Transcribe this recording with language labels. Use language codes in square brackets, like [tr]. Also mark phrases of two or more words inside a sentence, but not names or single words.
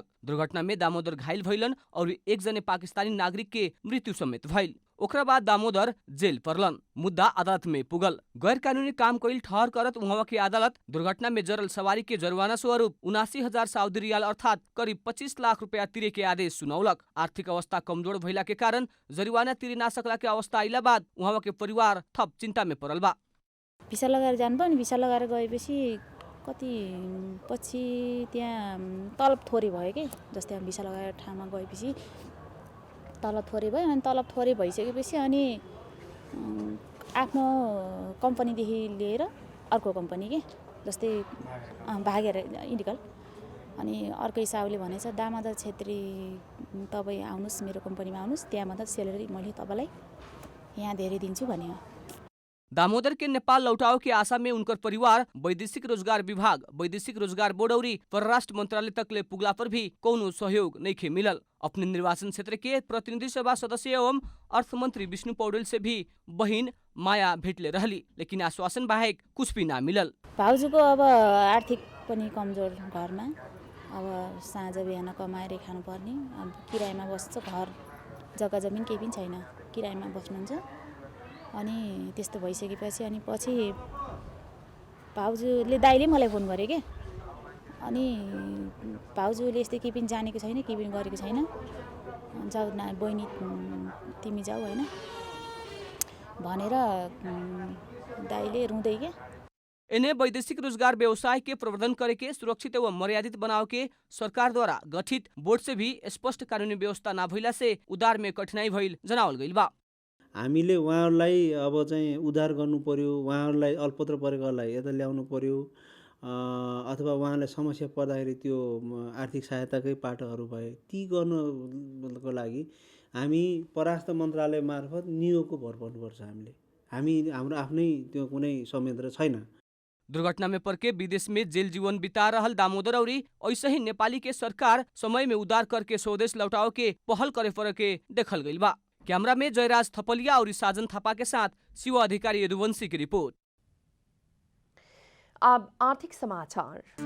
[bho] दुर्घटना में दामोदर घायल भइलन और एक जने पाकिस्तानी नागरिक के मृत्यु समेत भइल। ओकरा बाद दामोदर जेल परलन। मुद्दा अदालत में पुगल। गैर कानूनी काम कईल ठहर करत उहाँ की अदालत दुर्घटना में जरल सवारी के जुर्माना स्वरूप 79,000 सऊदी रियाल अर्थात करीब 25 लाख रुपया तिरे के आदेश सुनौलक। आर्थिक अवस्था कमजोर भइला के कारण जरिवाना तिरे ना सकला के अवस्था आइला बाद उहाँ के परिवार थप चिन्ता में परल बा। [ne] भिसा लगाएर जानुभयो नि, भिसा लगाएर गएपछि कति पछि त्यहाँ तलब थोरै भयो कि, जस्तै अब भिसा लगाएर ठाउँमा गएपछि तलब थोरै भयो। अनि तलब थोरै भइसकेपछि अनि आफ्नो कम्पनीदेखि लिएर अर्को कम्पनी के जस्तै भागेर इन्डिकल अनि अर्को हिसाबले भनेछ दामोदर छेत्री तपाईँ आउनुहोस् मेरो कम्पनीमा आउनुहोस्, त्यहाँ मात्र सेलेरी मैले तपाईँलाई यहाँ धेरै दिन्छु भन्यो। [bho] दामोदर के नेपाल लौटाव की आशा में उनकर परिवार वैदेशिक रोजगार विभाग, वैदेशिक रोजगार बोर्ड और परराष्ट्र मंत्रालय तक ले पुगला पर भी कोनो सहयोग नहीं खे मिलल। अपने निर्वाचन क्षेत्र के प्रतिनिधि सभा सदस्य एवं अर्थ मंत्री विष्णु पौडेल से भी बहिन माया भेटले रहली, लेकिन आश्वासन बाहेक कुछ भी ना मिलल। [ne] भाउजूको अब आर्थिक पनि कमजोर घरमा, अब साँझ बिहान कमाएर खानु पर्ने, अब किरायमा बस्छ, घर जग्गा जमिन केही पनि छैन, किरायमा बस्नुहुन्छ। अनि त्यस्तो भइसकेपछि अनि पछि भाउजूले दाइले मलाई फोन गरे के, अनि भाउजूले यस्तै केही पनि जानेको छैन, केही पनि गरेको छैन, जाऊ न बहिनी तिमी जाऊ हैन भनेर दाइले रुँदै के। [bho] इन्हें वैदेशिक रोजगार व्यवसाय के प्रवर्धन करे के सुरक्षित एवं मर्यादित बनाव के सरकार द्वारा गठित बोर्ड से भी स्पष्ट कानूनी व्यवस्था ना भइला से उधार में कठिनाई भइल जनावल गइल बा। [ne] हामीले उहाँहरूलाई अब चाहिँ उद्धार गर्नु पर्यो, उहाँहरूलाई अल्पत्र परेकालाई यता ल्याउनु पर्यो, अथवा उहाँलाई समस्या पर्दाखेरि त्यो आर्थिक सहायताकै पाटोहरू भए ती गर्नको लागि हामी परराष्ट्र मन्त्रालय मार्फत नियोगको भर पर्नुपर्छ। हामी हाम्रो आफ्नै त्यो कुनै संयन्त्र छैन। [bho] दुर्घटना में परके विदेश में जेल जीवन बिता रहल दामोदर और ऐसे ही नेपाली के सरकार समय में उद्धार करके स्वदेश लौटाओ के पहल करे पर के देखल गइल बा। कैमरा में जयराज थपलिया और साजन थापा के साथ शिवा अधिकारी यदुवंशी की रिपोर्ट। अब आर्थिक समाचार।